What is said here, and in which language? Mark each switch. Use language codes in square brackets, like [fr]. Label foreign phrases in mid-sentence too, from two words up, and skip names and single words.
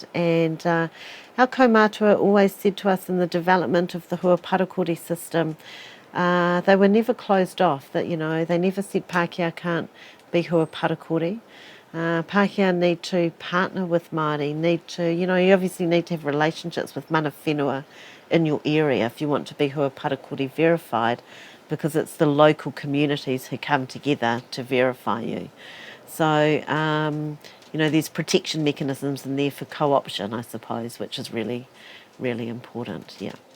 [en] And our kaumatua always said to us in the development of the Hua Parakore system, they were never closed off. That, you know, they never said Pākehā can't be Hua Parakore. Pākehā need to partner with Māori, need to, you know, you obviously need to have relationships with [mi] mana whenua [en] in your area if you want to be Hua Parakore verified, because it's the local communities who come together to verify you. So, you know, there's protection mechanisms in there for co-option, I suppose, which is really, really important, yeah.